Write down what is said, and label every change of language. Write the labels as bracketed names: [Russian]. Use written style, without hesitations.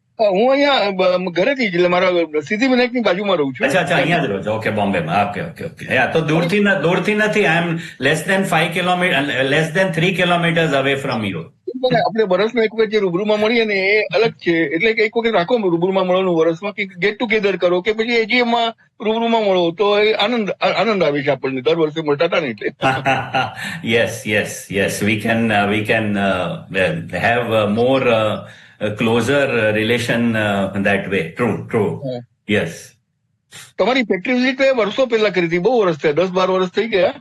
[Gujarati] હું અહીંયા ઘરેથી જ, એટલે મારા સિદ્ધિ વિનાયકની બાજુમાં રહું છું. અચ્છા અહીંયા જ રહો છો. ઓકે, બોમ્બેમાં. ઓકે. તો દૂરથી નથી. [English] I am less than 3 kilometers away from you. [Gujarati] આપણે વર્ષમાં એક વખત જે રૂબરૂમાં મળીએ ને એ અલગ છે. એટલે કે એક વખત રાખો રૂબરૂમાં મળવાનું વર્ષમાં, કે ગેટ ટુગેધર કરો, કે પછી AGM માં રૂબરૂમાં મળો, તો એ આનંદ આવે છે આપણને. દર વર્ષે મળતા હતા ને એટલે. [English] Yes. We can have more closer relation that way. True. Yes. [Gujarati] તમારી ફેક્ટરી વિઝિટ વર્ષો પહેલા કરી હતી, બહુ વર્ષ થયા, 10-12 વર્ષ થઈ ગયા.